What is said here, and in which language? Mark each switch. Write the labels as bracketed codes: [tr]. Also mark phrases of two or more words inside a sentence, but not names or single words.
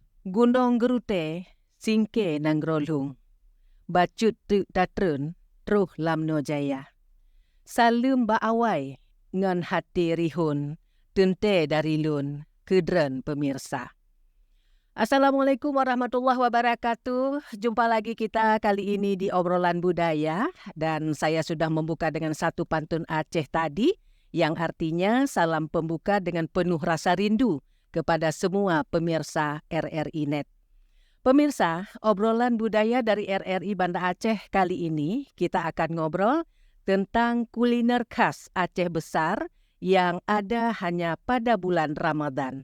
[ace] Gunung gerute, singke nang rolung. Bacut tu datrun, truh lamno jaya. Salum ba awai, ngan hati rihun, tunte dari lun, kedren pemirsa. [ar] السلام عليكم ورحمة الله وبركاته. [id] Jumpa lagi kita kali ini di obrolan budaya. Dan saya sudah membuka dengan satu pantun Aceh tadi, yang artinya salam pembuka dengan penuh rasa rindu kepada semua pemirsa RRI Net. Pemirsa, obrolan budaya dari RRI Banda Aceh kali ini kita akan ngobrol tentang kuliner khas Aceh Besar yang ada hanya pada bulan Ramadan.